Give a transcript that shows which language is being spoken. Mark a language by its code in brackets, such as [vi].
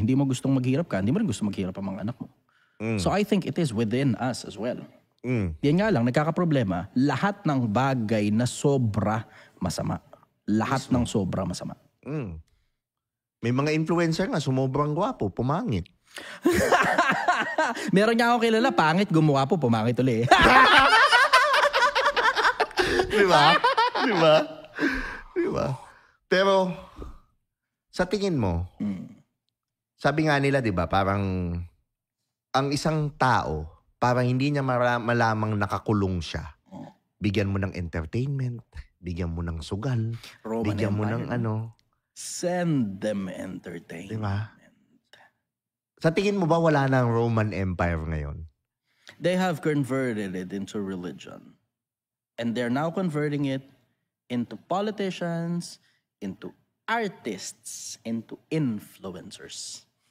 [tl] Hindi mo gustong maghirap ka, hindi mo rin gusto maghirap ang mga anak mo. [en] So I think it is within us as well. [tl] Yan nga lang, nagkakaproblema, lahat ng bagay na sobra masama. Lahat ng sobra masama. May mga influencer nga, sumobrang gwapo, pumangit. Meron niya ako kilala, pangit, gumawa po, pumangit ulit. Di ba? Di ba? Di ba? Pero, sa tingin mo, sabi nga nila, di ba, parang ang isang tao, parang hindi niya malamang nakakulong siya. Bigyan mo ng entertainment, bigyan mo ng sugal, [en] Roman [tl] bigyan mo [en] Empire. [tl] ng ano. [en] Send them entertainment. [tl] Di ba? Sa tingin mo ba wala na ang Roman Empire ngayon? [en] They have converted it into religion. And they're now converting it into politicians, into artists, into influencers.